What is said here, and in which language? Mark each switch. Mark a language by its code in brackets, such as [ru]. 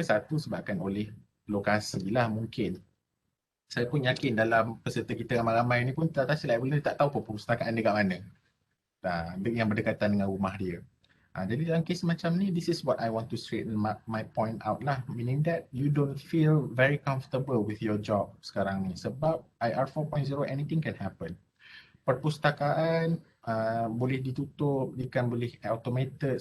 [ms] Satu, sebabkan oleh lokasi lah mungkin. Saya pun yakin dalam peserta kita ramai-ramai ni pun tak silap boleh tak tahu perpustakaan dia kat mana. Yang berdekatan dengan rumah dia. Jadi dalam kes macam ni, [en] this is what I want to straighten my point out lah. Meaning that you don't feel very comfortable with your job [ms] sekarang ni. [en] Sebab IR 4.0, anything can happen. [ms] Perpustakaan boleh ditutup, ikan boleh automated.